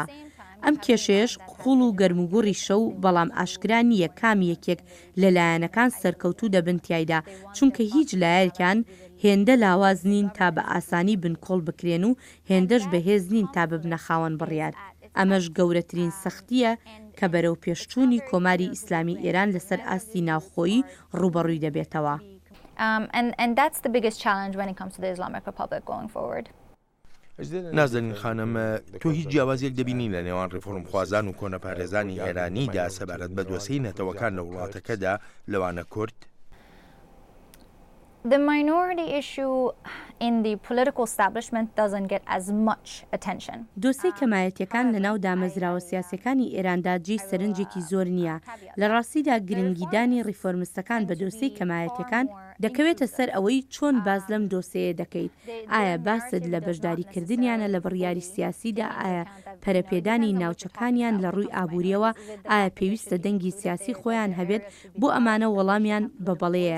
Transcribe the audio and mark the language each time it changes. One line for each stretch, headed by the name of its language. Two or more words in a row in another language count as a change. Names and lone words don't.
Central Kurdish: ئەم کێشەیەش قوڵ و گەرموگوڕی شەو بەڵام ئاشکرا نییە کام یەکێک لەلایەنەکان سەرکەوتوو دەبن تایدا چونکە هیچ لایەکان هێندە لاواز نین تا بە ئاسانی بنکۆڵ بکرێن و هێندەش بەهێز نین تا ببنە خاوەن بڕیار. ئەمەش گەورەترین سەختیە کە بەرەو پێشچوونی کۆماری ئیسلامی ئێران لەسەر ئاستی ناوخۆیی ڕوبەڕووی دەبێتەوە.
English: And that's the biggest challenge when it comes to the Islamic Republic going forward.
Central Kurdish: نازەنین خانم تۆ هیچ جیاوازیەک دەبینی لە نێوان ڕیفۆرم خوازان و کۆنەپارێزانی ئێرانیدا سەبارەت بە دۆسەی نەتەوەکان لە وڵاتەکەدا لەوانە کورد؟
English: The minority issue in the political establishment doesn't get as much attention.
Central Kurdish: دۆسەی کەمایەتیەکان لە ناو دامەزراوە سیاسەکانی ئێراندا جێی سەرنجێکی زۆر نییە. لە ڕاستیدا گرنگیدانی ڕیفۆرمستەکان بە دۆسەی کەمایەتیەکان دەکەوێتە سەر ئەوەی چۆن باز لەم دۆسەیە دەکەیت. ئایا باست لە بەشداریکردنیانە لە بڕیاری سیاسیدا، ئایا پەرەپێدانی ناوچەکانیان لە ڕووی ئابوووریەوە، ئایا پێویستە دەنگی سیاسی خۆیان هەبێت بۆ ئەمانە وەڵامیان بە بەڵەیە.